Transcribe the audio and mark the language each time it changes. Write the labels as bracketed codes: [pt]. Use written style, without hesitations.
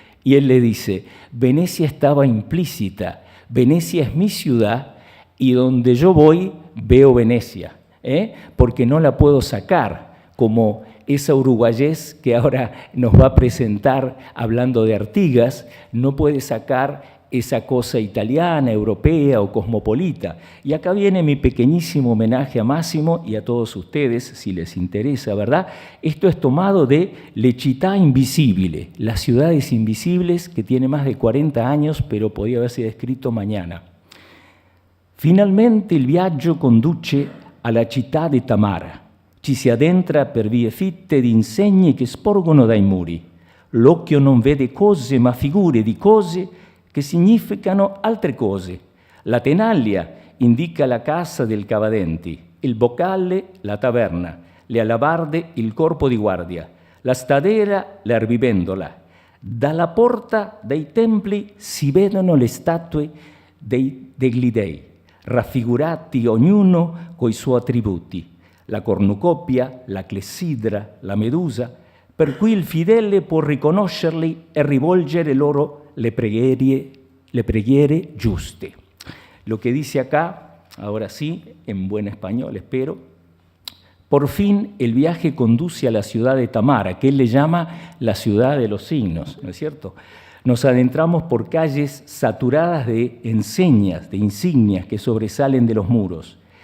[es] Y él le dice, Venecia estaba implícita, Venecia es mi ciudad y donde yo voy veo Venecia, porque no la puedo sacar, como esa uruguayés que ahora nos va a presentar hablando de Artigas, no puede sacar esa cosa italiana, europea o cosmopolita. Y acá viene mi pequeñísimo homenaje a Máximo y a todos ustedes, si les interesa, ¿verdad? Esto es tomado de Le Città Invisibili, las ciudades invisibles, que tiene más de 40 años, pero podía haberse escrito mañana. [it] Finalmente il viaggio conduce alla città di Tamara. Ci si addentra per vie fitte di insegne che sporgono dai muri. L'occhio non vede cose, ma figure di cose che significano altre cose. La tenaglia indica la casa del cavadenti, il boccale la taverna, le alabarde il corpo di guardia, la stadera l'erbivendola. Dalla porta dei templi si vedono le statue degli dei, raffigurati ognuno coi suoi attributi, la cornucopia, la clessidra, la medusa, per cui il fedele può riconoscerli e rivolgere loro le preghiere giuste. [es] Lo que dice acá, ahora sí, en buen español, espero, por fin el viaje conduce a la ciudad de Tamara, que él le llama la ciudad de los signos, ¿no es cierto? Nos adentramos por calles saturadas de enseñas, de insignias que sobresalen de los muros.